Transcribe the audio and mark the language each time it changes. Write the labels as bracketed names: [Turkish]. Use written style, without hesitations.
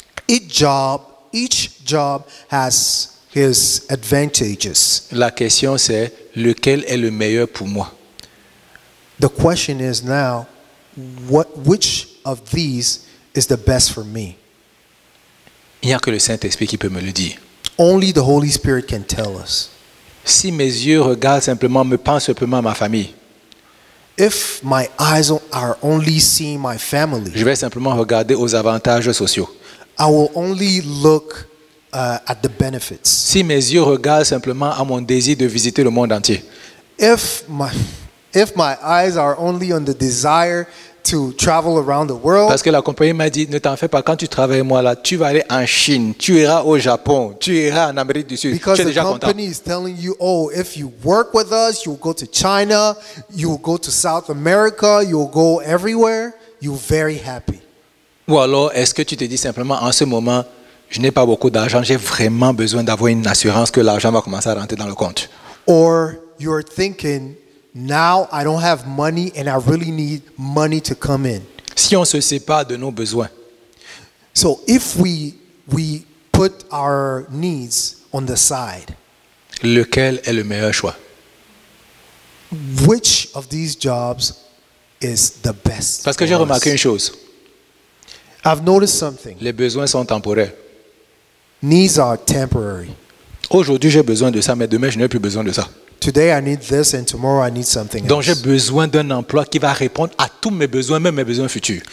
[English] each job has his advantages. [French] La question c'est, lequel est le meilleur pour moi? [English] The question is now, which of these is the best for me? [French] Il n'y a que le Saint-Esprit qui peut me le dire. [English] Only the Holy Spirit can tell us. [French] Si mes yeux regardent simplement, me pensent simplement à ma famille, [English] If my eyes are only seeing my family, [French] je vais simplement regarder aux avantages sociaux. [English] I will only look at the benefits. [French] Si mes yeux regardent simplement à mon désir de visiter le monde entier, [English] If my eyes are only on the desire to travel around the world, [French] parce que la compagnie m'a dit, ne t'en fais pas, quand tu travailles moi là, tu vas aller en Chine, tu iras au Japon, tu iras en Amérique du Sud, [English] because [French] tu es [English] the [French] déjà content. [English] company is telling you, oh, if you work with us, you'll go to China, you'll go to South America, you'll go everywhere, you're very happy. [French] Ou alors, est-ce que tu te dis simplement, en ce moment, je n'ai pas beaucoup d'argent, j'ai vraiment besoin d'avoir une assurance que l'argent va commencer à rentrer dans le compte. [English] Or you're thinking, now I don't have money and I really need money to come in. [French] Si on se sépare de nos besoins, [English] So if we put our needs on the side, [French] lequel est le meilleur choix? [English] which of these jobs is the best? [French] Parce que j'ai [English] for us? [French] remarqué une chose, [English] I've noticed something. [French] les besoins sont temporaires. [English] Needs are temporary. [French] Aujourd'hui, j'ai besoin de ça, mais demain, je n'ai plus besoin de ça. [English] Today I need this and tomorrow I need something [French] Donc, j'ai [English] else. [French] besoin d'un emploi qui va répondre à tous mes besoins, même mes besoins futurs.